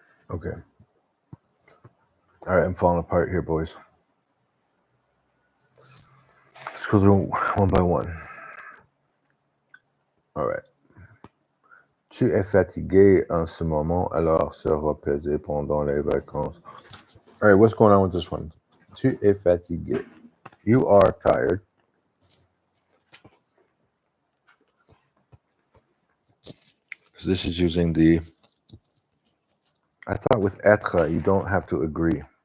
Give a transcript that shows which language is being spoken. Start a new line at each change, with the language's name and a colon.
English: Okay. All right, I'm falling apart here, boys. Let's go through one by one. All right.
French: Tu es fatigué en ce moment, alors se reposer pendant les vacances.
English: All right, what's going on with this one?
French: Tu es fatigué.
English: You are tired. So this is using the I thought with être, you don't have to agree.